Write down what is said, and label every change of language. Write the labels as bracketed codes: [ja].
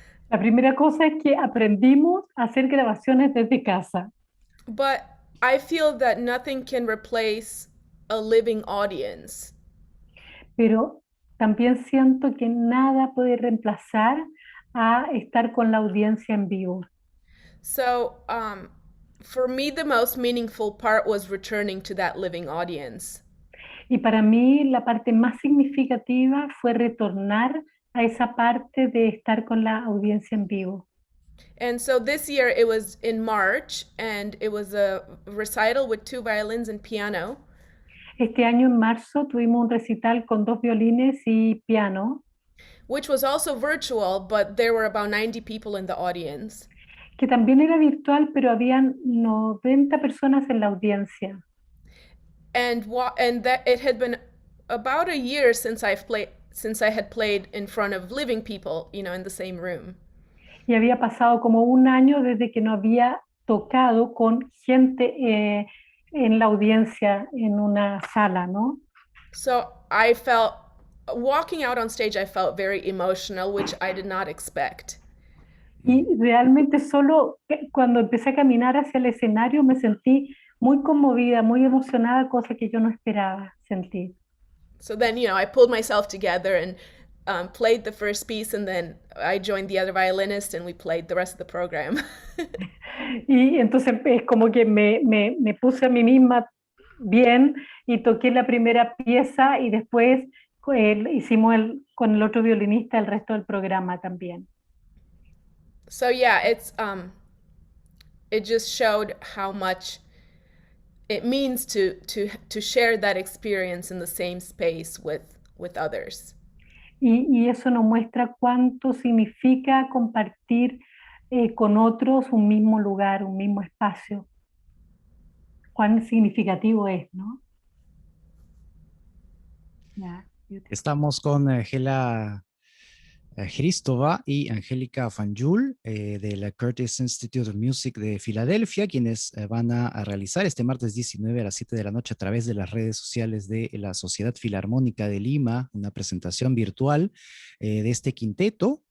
[es] La primera cosa es que aprendimos a hacer grabaciones desde casa. [en] But I feel that nothing can replace a living audience. [es] Pero también siento que nada puede reemplazar a estar con la audiencia en vivo. [en] So, for me, the most meaningful part was returning to that living audience. [es] Y para mí la parte más significativa fue retornar a esa parte de estar con la audiencia en vivo. [en] And so this year it was in March, and it was a recital with 2 violins and piano. [es] Este año en marzo tuvimos un recital con 2 violines y piano. [en] Which was also virtual, but there were about 90 people in the audience. [es] Que también era virtual, pero habían 90 personas en la audiencia. [en] And that it had been about a year since I had played in front of living people, in the same room. [es] Y había pasado como un año desde que no había tocado con gente en la audiencia en una sala, ¿no? [en] So walking out on stage, I felt very emotional, which I did not expect. [es] Y realmente solo cuando empecé a caminar hacia el escenario me sentí muy conmovida, muy emocionada, cosa que yo no esperaba sentir. [en] So then, I pulled myself together and played the first piece, and then I joined the other violinist and we played the rest of the program. [es] Y entonces es como que me puse a mí misma bien y toqué la primera pieza y después hicimos con el otro violinista el resto del programa también. [en] So yeah, it just showed how much it means to share that experience in the same space with others. [es] Y eso nos muestra cuánto significa compartir con otros un mismo lugar, un mismo espacio. Cuán significativo es, ¿no? [en] Yeah, [es] Estamos con Gela Hristova y Angélica Fanjul de la Curtis Institute of Music de Filadelfia, quienes van a realizar este martes 19 a las 7 de la noche a través de las redes sociales de la Sociedad Filarmónica de Lima, una presentación virtual de este quinteto.